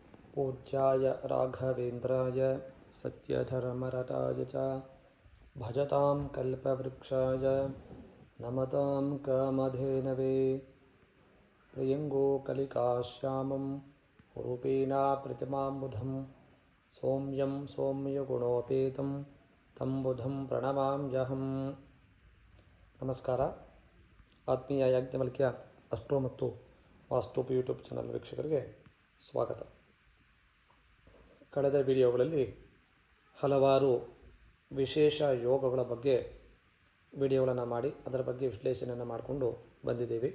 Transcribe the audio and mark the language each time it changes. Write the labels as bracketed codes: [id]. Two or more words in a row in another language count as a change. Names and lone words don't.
[sa] पूज्याय राघवेन्द्राय सत्यधर्मरताय च भजतां कल्पवृक्षाय नमतां कामधेनवे प्रियङ्गोकलिकाश्यामं रूपेणा प्रतिमां बुधं सौम्यं सौम्यगुणोपेतं तं बुधं ಪ್ರಣಮಾಮ್ಯಹಂ. [kn] ನಮಸ್ಕಾರ. ಆತ್ಮೀಯ ಯಾಜ್ಞವಲ್ಕ್ಯ ಅಸ್ಟ್ರೋ ಮತ್ತು ವಾಸ್ತುಪ್ [en] YouTube channel [kn] ವೀಕ್ಷಕರಿಗೆ ಸ್ವಾಗತ. ಕಳೆದ ವಿಡಿಯೋಗಳಲ್ಲಿ ಹಲವಾರು ವಿಶೇಷ ಯೋಗಗಳ ಬಗ್ಗೆ ವಿಡಿಯೋಗಳನ್ನು ಮಾಡಿ ಅದರ ಬಗ್ಗೆ ವಿಶ್ಲೇಷಣೆಯನ್ನು ಮಾಡಿಕೊಂಡು ಬಂದಿದ್ದೇವೆ.